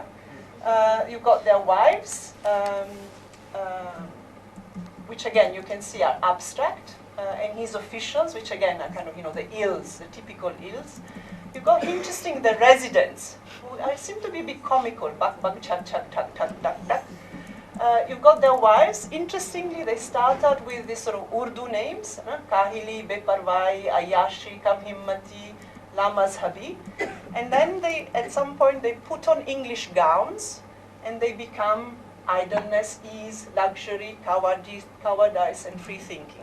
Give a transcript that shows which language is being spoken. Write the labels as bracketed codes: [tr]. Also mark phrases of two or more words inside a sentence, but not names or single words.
[en] You've got their wives, which again you can see are abstract, and his officials, which again are kind of, the ills, the typical ills. You've got, interesting, the residents, who seem to be a bit comical, bak bak chak chak tak tak tak tak. You've got their wives. Interestingly, they start out with these sort of Urdu names, Kahili, Beparwai, Ayashi, Kamhimmati, Lamazhabi. And then at some point, they put on English gowns, and they become idleness, ease, luxury, cowardice, and free thinking.